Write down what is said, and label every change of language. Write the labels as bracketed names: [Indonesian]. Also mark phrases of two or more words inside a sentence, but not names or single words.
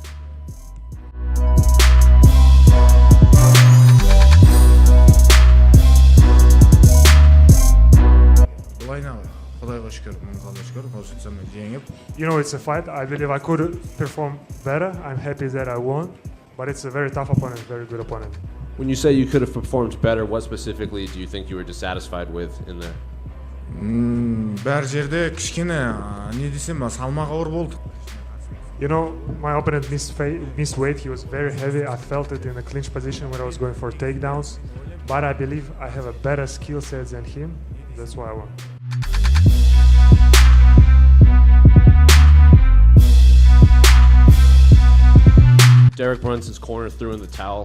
[English] You know, it's a fight. I believe I could perform better. I'm happy that I won, but it's a very tough opponent, very good opponent. When you say you could have performed better, what specifically do you think you were dissatisfied with in there? [Kazakh] Бәр жерде кішкене не десем салмағы ауыр болды. [English] You know, my opponent missed weight. He was very heavy. I felt it in the clinch position when I was going for takedowns. But I believe I have a better skill set than him. That's why I won. Derek Brunson's corner threw in the towel.